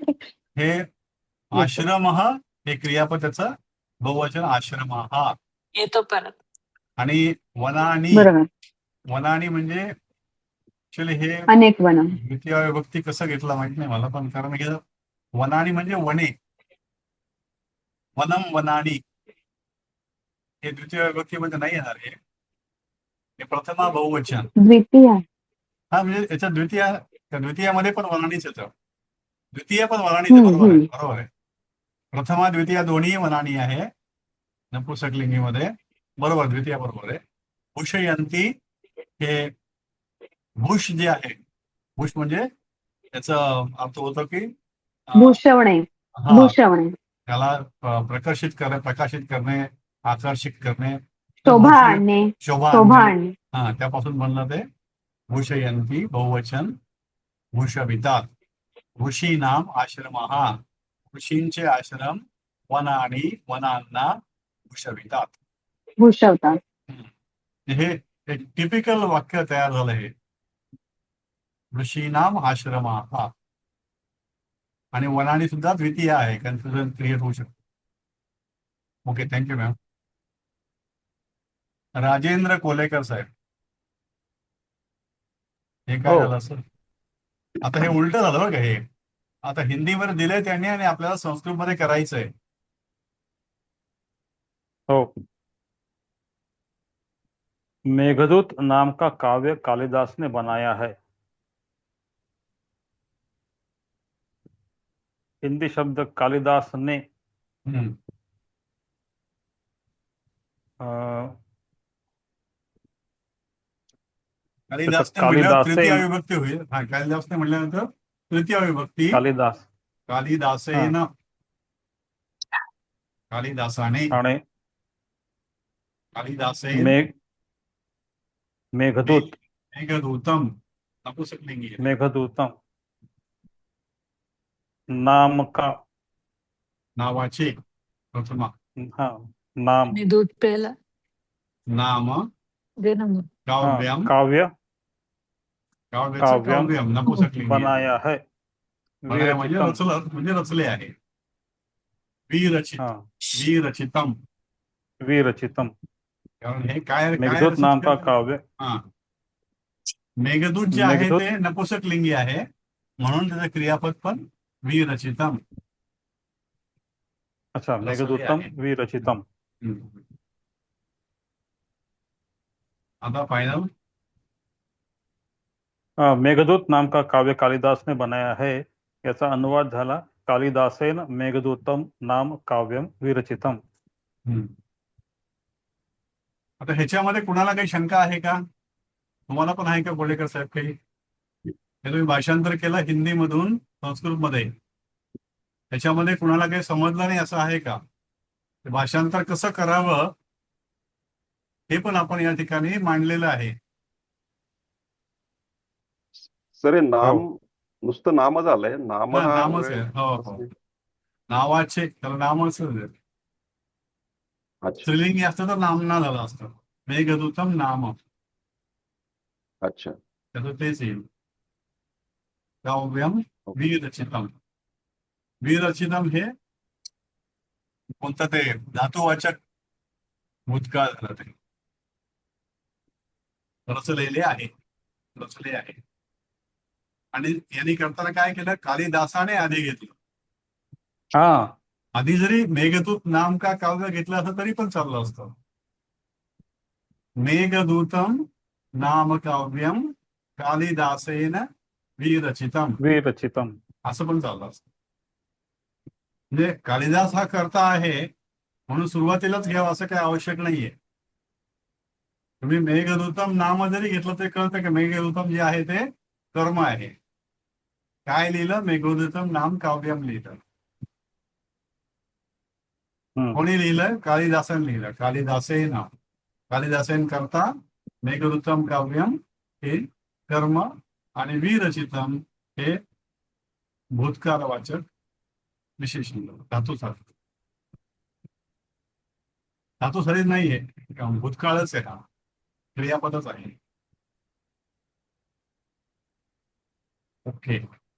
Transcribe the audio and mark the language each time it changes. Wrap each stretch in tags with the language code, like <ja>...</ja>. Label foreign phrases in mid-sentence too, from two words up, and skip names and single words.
<mr>हे आश्रम हे क्रियापद त्याचं बहुवचन आश्रम येतो परत. आणि वनानी, वनानी म्हणजे ऍक्च्युअली हे अनेक वन, द्वितीय विभक्ती कसं घेतला माहित नाही मला, पण कारण हे वनानी म्हणजे वने, वनम वनानी हे द्वितीय विभक्तीमध्ये नाही येणार. हे प्रथमा बहुवचन द्वितीय. म्हणजे याच्या द्वितीयामध्ये पण वनानीच येतं. द्वितीय पण वनानीच बरोबर आहे. बरोबर आहे. प्रथमा द्वितीय दोन्ही वनानी आहे नपुंसकलिंगीमध्ये. बरोबर, द्वितीय बरोबर आहे. भूषयंती हे भूष जे आहे, भूष म्हणजे त्याचं अर्थ होतं की भूषवणे, भूषवणे, त्याला प्रकाशित करणे, आकर्षित करणे, शोभा आणणे, शोभा आणणे. त्यापासून बनलं ते भूषयंती बहुवचन भूषवितात.</mr> <sa>ऋषी नाम आश्रमः,</sa> <mr>ऋषींचे आश्रम वनानी वनांना भूषवतात. हे एक टिपिकल वाक्य तयार झालं. हे</mr> <sa>ऋषीनाम आश्रमः</sa> <mr>आणि वनानी सुद्धा द्वितीय आहे.</mr> <en>confusion create</en> <mr>होऊ शकतो.</mr> <en>OK, thank you ma'am.</en> <mr>राजेंद्र कोलेकर साहेब, हे काय झालं सर? आता हे उलट झालं बरं का. हे आता हिंदीमध्ये दिलंय त्यांनी आणि आपल्याला संस्कृतमध्ये करायचंय. हो.</mr> <hi>मेघदूत नाम का काव्य कालिदास ने बनाया है.</hi> <mr>हिंदी शब्द कालिदास ने कालिदासने म्हणल्यावर तृतीय विभक्ती होईल. कालिदासने म्हणल्यानंतर तृतीय विभक्ती कालिदासेन, कालिदासाने, कालिदासेन, मेघदूत, मेघदूतम नपुंसकलिंगी,</mr> <hi>मेघदूतम नाम का,</hi> <mr>नावाचे प्रथमा, नाम, दूध प्यायला, नाम, काव्यम, काव्यम नपुंसकलिंगी</mr> <hi>बनाया है.</hi> <mr>म्हणजे रचले आहे. विरचितम, विरचितम. कारण हे काय</mr> <hi>मेघदूत नाम का काव्य.</hi> <mr>मेघदूत जे आहे ते नपुंसकलिंगी आहे, म्हणून त्याचं क्रियापद पण विरचितम.</mr> <sa>अच्छा, मेघदूतम विरचितम.</sa> <mr>आता फायनल.</mr> <hi>मेघदूत नाम का काव्य कालिदास ने बनाया है,</hi> <mr>याचा अनुवाद झाला</mr> <sa>कालिदासेन मेघदूतम नाम काव्यम विरचितम.</sa> <mr>आता ह्याच्यामध्ये कुणाला काही शंका आहे का? तुम्हाला पण आहे का कोलेकर साहेब काही? हे तुम्ही भाषांतर केलं हिंदीमधून संस्कृतमध्ये, त्याच्यामध्ये कुणाला काही समजलं नाही असं आहे का? भाषांतर कसं करावं हे पण आपण या ठिकाणी मांडलेलं आहे. सर हे नाम नुसतं नामच आलंय. नामच आहे. हो, नावाचे त्याला नामच. स्त्रीलिंगी असतं तर नामना झालं असतं.</mr> <sa>मेघदूतम नाम.</sa> <mr>अच्छा, त्याचं तेच येईल.</mr> <sa>काव्यम विरचितम.</sa> <mr>विरचितम हे कोणतं ते धातुवाचक भूतकाळ झालं. ते रचलेले आहे, रचले आहे. आणि यांनी करताना काय केलं? कालिदासाने आधी घेतलं. आधी जरी</mr> <hi>मेघदूत नाम का काव्य</hi> <mr>घेतलं असतं तरी पण चाललं असतं.</mr> <sa>मेघदूतम नाम काव्यम कालिदासेन विरचितम विरचितम.</sa> <mr>असं पण चाललं असतं. म्हणजे कालिदास हा कर्ता आहे म्हणून सुरुवातीलाच घ्यावं असं काही आवश्यक नाहीये. तुम्ही मेघदूतम नाम जरी घेतलं तरी कळतं की मेघदूतम जे आहे ते कर्म आहे. काय लिहिलं? मेघदूतम नाम काव्यम लिहिलं. कोणी लिहिलं? कालिदासन लिहिलं. कालिदासेन, कालिदासेन करता</mr> <sa>मेघदूतम काव्यम</sa> <mr>हे कर्म आणि विरचितम हे भूतकाळवाचक विशेषण धातुसाधित. धातुसाधित नाहीये, भूतकाळच आहे, हा क्रियापदच आहे. ओके.</mr>